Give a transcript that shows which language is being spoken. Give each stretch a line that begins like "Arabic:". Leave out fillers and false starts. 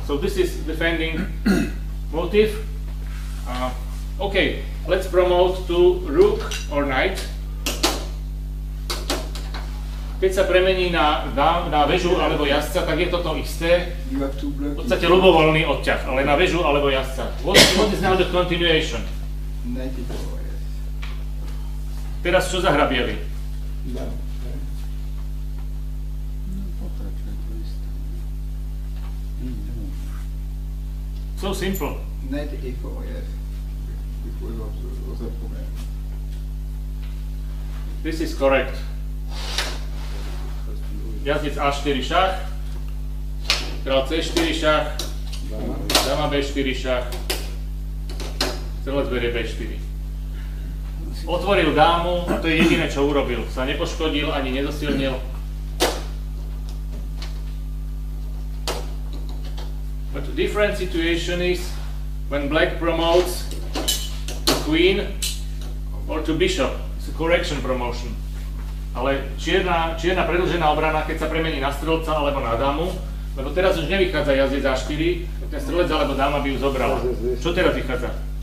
English: So this is defending motive. Okay, let's promote to rook or knight.
Slovak: keď sa premení na väžu alebo jazdca, tak je to to isté.
English: You have two
Slovak: V
English: blocks.
Slovak: podstate ľubovoľný odťah, ale na väžu alebo jazdca.
English: What is now the continuation? 94, yes.
Slovak: Teraz čo zahra biely? No, pokračuje to isté.
English: So simple. 94, yes. Before was a problem. This is correct.
Slovak: Jazdec A4 šach, král C4 šach, dama B4 šach, celec berie B4. Otvoril dámu, to je jediné, čo urobil. Sa nepoškodil, ani nezosilnil.
English: But the different situation is when black promotes to queen or to bishop. It's a correction promotion.
Slovak: Ale čierna predĺžená obrana, keď sa premení na strelca alebo na dámu, lebo teraz už nevychádza jazdec A4, ten strelec alebo dáma by ju zobrala. Čo teraz vychádza?